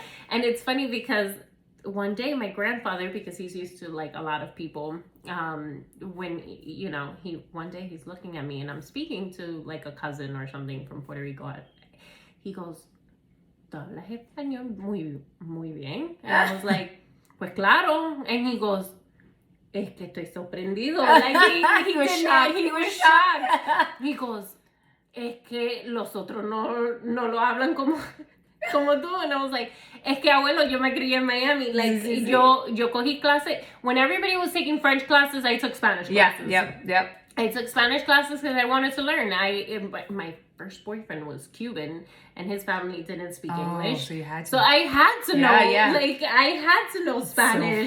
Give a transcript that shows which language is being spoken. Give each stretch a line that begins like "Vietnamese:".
English: And it's funny because one day my grandfather, because he's used to a lot of people, when one day he's looking at me and I'm speaking to a cousin or something from Puerto Rico, he goes,
Spanish: ¿Tú hablas español muy bien?
English: And I was like,
Spanish: pues claro.
English: And he goes,
Spanish: es que estoy sorprendido.
English: He was shocked. He was shocked. He goes,
Spanish: es que los otros no lo hablan como tú.
English: And I was like,
Spanish: es que abuelo, yo me crié en Miami. Yo cogí clase.
English: When everybody was taking French classes, I took Spanish classes. Yep. I took Spanish classes because I wanted to learn. My first boyfriend was Cuban, and his family didn't speak English. So you had to. So I had to know. I had to know Spanish.